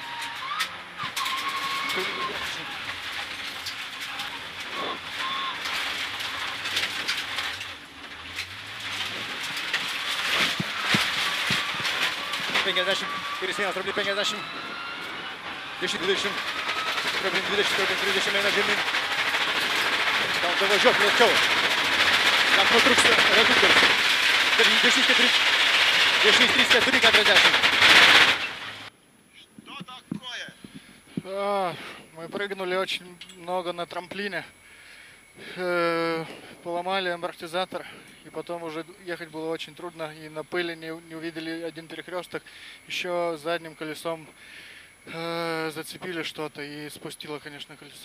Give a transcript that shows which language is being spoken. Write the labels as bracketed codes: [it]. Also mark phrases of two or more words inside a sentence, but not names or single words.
[lt] Kairys 1, Trablin 50, 10-20, Trablin 20, Trablin 30 eina žemyn. Gal davažiuok lėčiau. Gal patruks reduktorius. Dešinys 4, dešinys 3, 4, 40. [ru] Мы прыгнули очень много на трамплине, поломали амортизатор, и потом уже ехать было очень трудно, и на пыли не увидели один перекресток, еще задним колесом зацепили что-то и спустило, конечно, колесо.